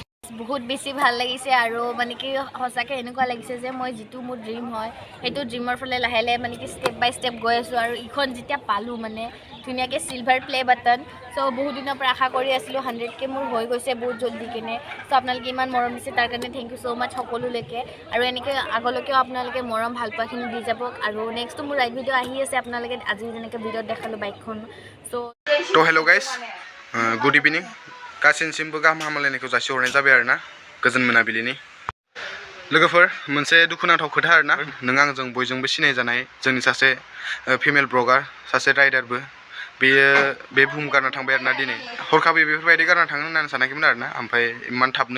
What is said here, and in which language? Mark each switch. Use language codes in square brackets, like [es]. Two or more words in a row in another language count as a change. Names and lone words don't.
[as] বহুত বেছি ভাল লাগিছে আৰু মানে কি সঁচাকৈ এনেকুৱা লাগিছে যে মই যিটো মোৰ ড্ৰিম হয় সেইটো ড্ৰিমৰ ফালে লাহে লাহে মানে কি [en] step by step [as] গৈ আছোঁ আৰু ইখন যেতিয়া পালোঁ মানে ধুনীয়াকৈ [en] silver play button [as] চ' বহুত দিনৰ পৰা আশা কৰি আছিলোঁ 100K মোৰ হৈ গৈছে বহুত জল্দি কিনে চ' আপোনালোকে ইমান মৰম দিছে তাৰ কাৰণে [en] thank you so much [as] সকলোলৈকে আৰু এনেকৈ আগলৈকেও আপোনালোকে মৰম ভালপোৱাখিনি দি যাব আৰু নেক্সটটো মোৰ [en] ride video' [as] আহি আছে আপোনালোকে আজি যেনেকৈ ভিডিঅ'ত দেখালোঁ বাইকখন চ' [en] hello guys good evening [brx] गासैनिसिमबो गाहाम हामलायनायखौ जासिहरनाय जाबाय आरोना गोजोन मोनाबिलिनि लोगोफोर मोनसे दुखुनांथाव खोथा आरोना नों आंजों बयजोंबो सिनायजानाय जोंनि सासे [en] female blogger [brx] सासे राइडारबो बेयो बे बुहुम गारना थांबाय आरोना दिनै हरखाबै बेफोरबायदि गारना थाङो होननानै सानाखैमोन आरोना ओमफ्राय इमान थाबनो